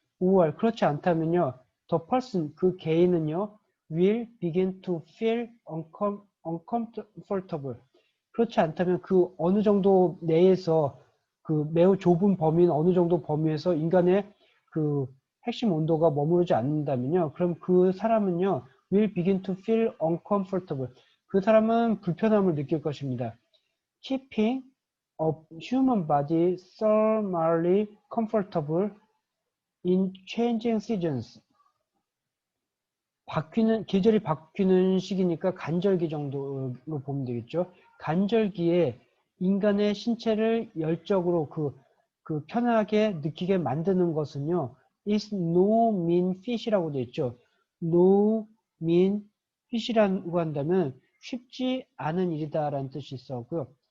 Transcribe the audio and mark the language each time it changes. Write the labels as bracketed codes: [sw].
[en] or [ko] 그렇지 않다면요, [en] the person, [ko] 개인은요, [en] will begin to feel uncomfortable. [ko] 그렇지 않다면 어느 정도 내에서 매우 좁은 범위는 어느 정도 범위에서 인간의 핵심 온도가 머무르지 않는다면요. 그럼 그 사람은요, [en] will begin to feel uncomfortable. [ko] 그 사람은 불편함을 느낄 것입니다. [en] Keeping a human body thermally comfortable in changing seasons. [ko] 계절이 바뀌는 시기니까 간절기 정도로 보면 되겠죠. 간절기에 인간의 신체를 열적으로 편하게 느끼게 만드는 것은요, [en] is no mean feat [ko] 이라고 되어 있죠. no mean feat이라고 한다면 쉽지 않은 일이다라는 뜻이 있었고요.